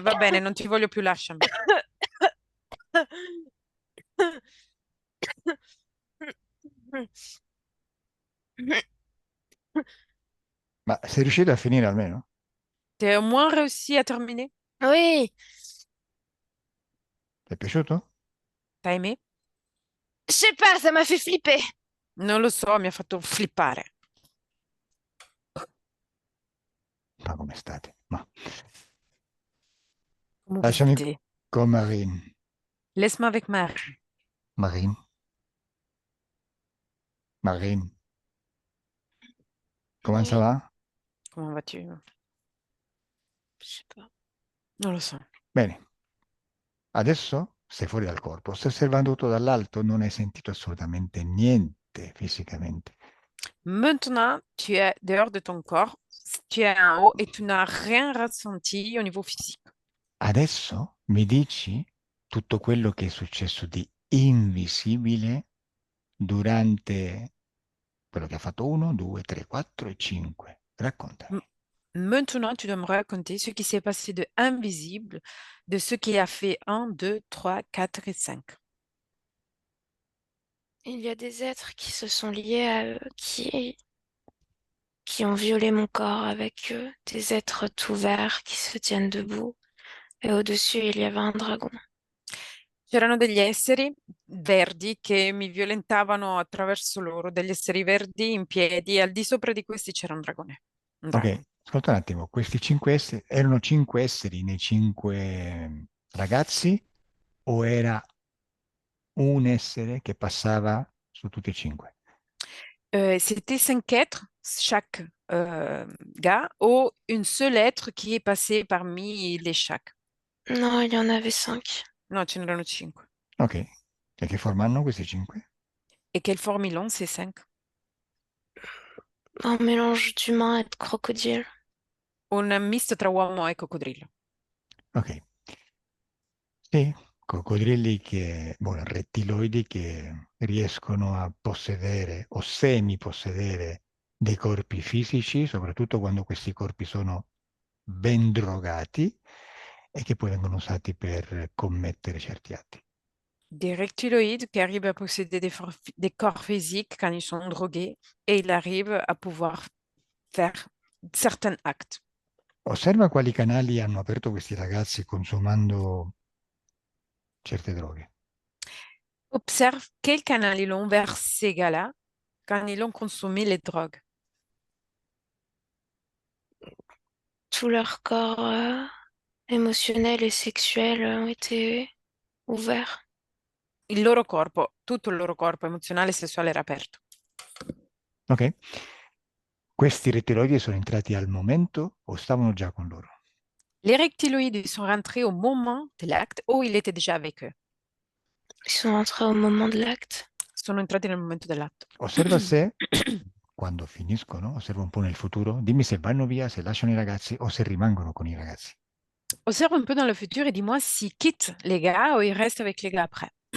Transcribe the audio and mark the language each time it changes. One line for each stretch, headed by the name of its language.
Italian: Va bene, non ti voglio più, lasciami. Ma sei riuscito a finire almeno?
French: Ti au moins réussi à terminer? Oui,
Italian: Ti è piaciuto?
French: T'as aimé? je sais pas, ça m'a fait flipper.
Italian: Non lo so, mi ha fatto flippare. Ma come state? Ma Come lasciami vedete. con Marine.
French: Laisse-moi avec Marie. Marine. Marine. Come ça Oui, va? Come vas-tu? je sais pas.
Italian: Non lo so. Bene. Adesso sei fuori dal corpo. Stai osservando tutto dall'alto, non hai sentito assolutamente niente fisicamente.
French: Maintenant, tu es dehors de ton corps, tu es en haut et tu n'as rien ressenti au niveau physique.
Italian: Adesso mi dici tutto quello che è successo di invisibile durante quello che ha fatto 1, 2, 3, 4 e 5. Raccontami.
French: Maintenant, tu dois me raconter ce qui s'est passé de invisible, de ce qui a fait 1, 2, 3, 4 et 5. Il y a des êtres qui se sont liés à eux, qui ont violé mon corps avec eux, des êtres tout verts qui se tiennent debout. Et au-dessus, il y avait un dragon.
Italian: C'erano degli esseri verdi che mi violentavano attraverso loro, degli esseri verdi in piedi, e al di sopra di questi c'era un dragone. Un drago. Ok, ascolta un attimo, questi 5 esseri erano 5 esseri nei 5 ragazzi o era un essere che passava su tutti e 5?
French: C'était 5 êtres, chaque gars, ou une seule être qui est passé parmi les chaque. Non, il y en avait 5.
Italian: No, ce n'erano 5. Ok, e che forma hanno questi 5?
French: Et quelle forme ils ont, ces 5? Un mélange d'humain et de crocodile.
Italian: Un misto tra uomo e coccodrillo. Ok, sì, coccodrilli che, bueno, rettiloidi che riescono a possedere o semi-possedere dei corpi fisici, soprattutto quando questi corpi sono ben drogati e che poi vengono usati per commettere certi atti.
French: Des reptiloïdes qui arrivent à posséder des corps physiques quand ils sont drogués et ils arrivent à pouvoir faire certains actes.
Italian: Osserva quali canali hanno aperto questi ragazzi consumando certe droghe.
French: Observe quel canal ils ont vers ces gars-là quand ils ont consommé les drogues. Tout leur corps émotionnel et sexuel ont été ouverts.
Italian: Il loro corpo, tutto il loro corpo emozionale e sessuale era aperto. Ok? Questi rettiloidi sono entrati al momento o stavano già con loro?
French: Les reptiloïdes sont rentrés au moment de l'acte ou il était déjà avec eux. Ils sont entrés au moment de l'acte.
Italian: Sono entrati nel momento dell'atto. Osserva se, quando finiscono, osserva un po' nel futuro, dimmi se vanno via, se lasciano i ragazzi o se rimangono con i ragazzi.
French: Observe un peu dans le futur et dis-moi s'ils quittent les gars ou ils restent avec les gars après.